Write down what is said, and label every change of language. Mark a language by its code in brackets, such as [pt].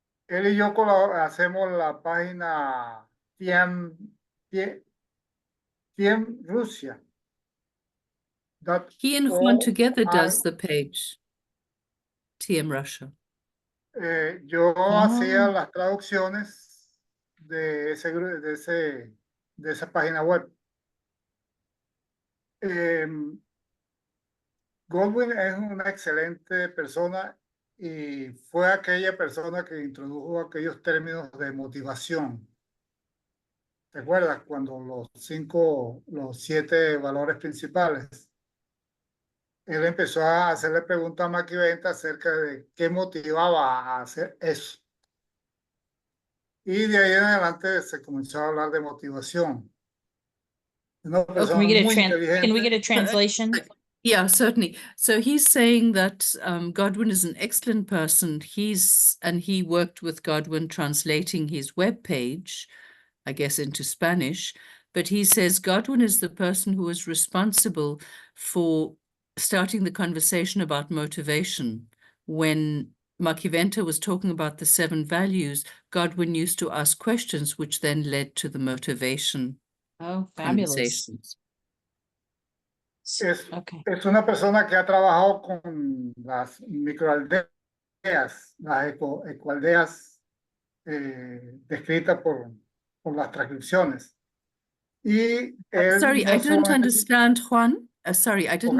[es] él y yo hacemos la página Tiem Rusia. [en] He and Juan together does the page. TM Russia. [es] Yo hacía Oh. las traducciones de esa página web. Godwin es una excelente persona y fue aquella persona que introdujo aquellos términos de motivación. ¿Te acuerdas cuando los 7 valores principales? Él empezó a hacerle preguntas a Maquiventa acerca de qué motivaba a hacer eso. Y de ahí en adelante se comenzó a hablar de motivación. Una Oh, persona muy inteligente. [en] can we get a translation? Yeah, certainly. So he's saying that Godwin is an excellent person. And he worked with Godwin translating his web page, I guess, into Spanish. But he says Godwin is the person who is responsible for starting the conversation about motivation. When Maquiventa was talking about the 7 values, Godwin used to ask questions, which then led to the motivation Oh, fabulous. conversations. Okay. [es] Es una persona que ha trabajado con las microaldeas, las ecoaldeas descritas por las transcripciones. Y él [en] Sorry, [es] no [en] I don't [es] solamente- [en] understand, Juan. Sorry, I didn't